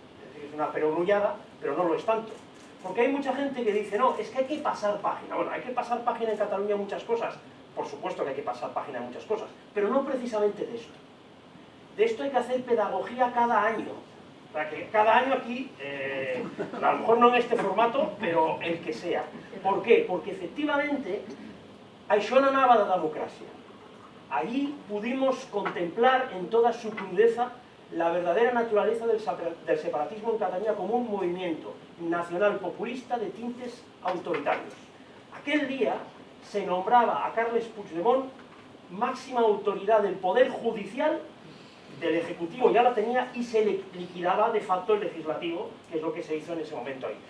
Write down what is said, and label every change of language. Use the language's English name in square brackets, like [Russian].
[Spanish] Es decir, es una perogrullada, pero no lo es tanto. Porque hay mucha gente que dice, no, es que hay que pasar página. Bueno, hay que pasar página en Cataluña en muchas cosas. Por supuesto que hay que pasar página en muchas cosas, pero no precisamente de esto. De esto hay que hacer pedagogía cada año. O sea, que cada año aquí, a lo mejor no en este formato, pero el que sea. ¿Por qué? Porque efectivamente, [Catalan] això no anava de democràcia. [Spanish] Allí pudimos contemplar en toda su crudeza la verdadera naturaleza del separatismo en Cataluña como un movimiento nacional populista de tintes autoritarios. Aquel día se nombraba a Carles Puigdemont máxima autoridad del Poder Judicial, del Ejecutivo ya la tenía, y se le liquidaba de facto el Legislativo, que es lo que se hizo en ese momento ahí.